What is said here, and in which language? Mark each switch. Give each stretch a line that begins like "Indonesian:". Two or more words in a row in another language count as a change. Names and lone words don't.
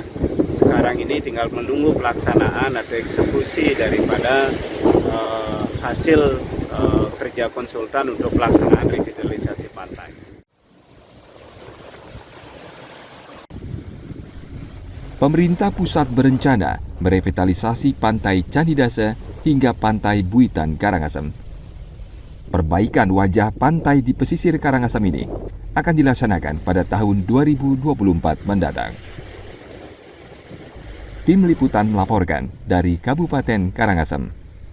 Indonesian: Sekarang ini tinggal menunggu pelaksanaan atau eksekusi daripada hasil kerja konsultan untuk pelaksanaan revitalisasi pantai. Pemerintah pusat berencana merevitalisasi pantai Candidase hingga pantai Buitan, Karangasem. Perbaikan wajah pantai di pesisir Karangasem ini akan dilaksanakan pada tahun 2024 mendatang. Tim Liputan melaporkan dari Kabupaten Karangasem.